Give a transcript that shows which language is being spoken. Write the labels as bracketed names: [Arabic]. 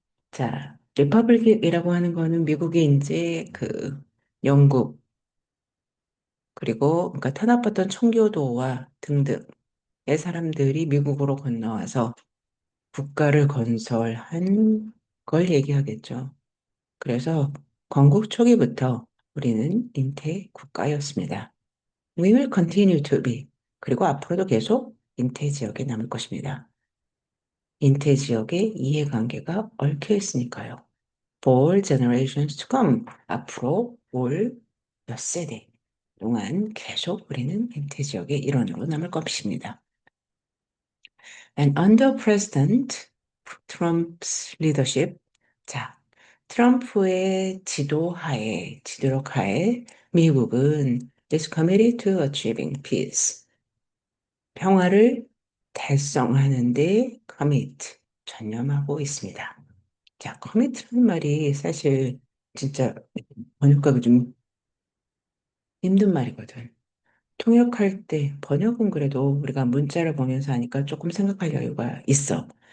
[Korean] 자, 리퍼블릭이라고 하는 거는 미국이 이제 그 영국 그리고 그러니까 탄압받던 청교도와 등등의 사람들이 미국으로 건너와서 국가를 건설한 걸 얘기하겠죠. 그래서 건국 초기부터 우리는 인태 국가였습니다. [English] We will continue to be. [Korean] 그리고 앞으로도 계속 인태 지역에 남을 것입니다. 인태 지역의 이해관계가 얽혀 있으니까요. [English] For generations to come. [Korean] 앞으로 올 몇 세대 동안 계속 우리는 인태 지역의 일원으로 남을 것입니다. [English] And under President Trump's leadership, [Korean] 자, 트럼프의 지도력 하에 미국은 [English] is committed to achieving peace. [Korean] 평화를 달성하는 데 commit, 전념하고 있습니다. 자, commit라는 말이 사실 진짜 번역하기 좀 힘든 말이거든. 통역할 때 번역은 그래도 우리가 문자를 보면서 하니까 조금 생각할 여유가 있어.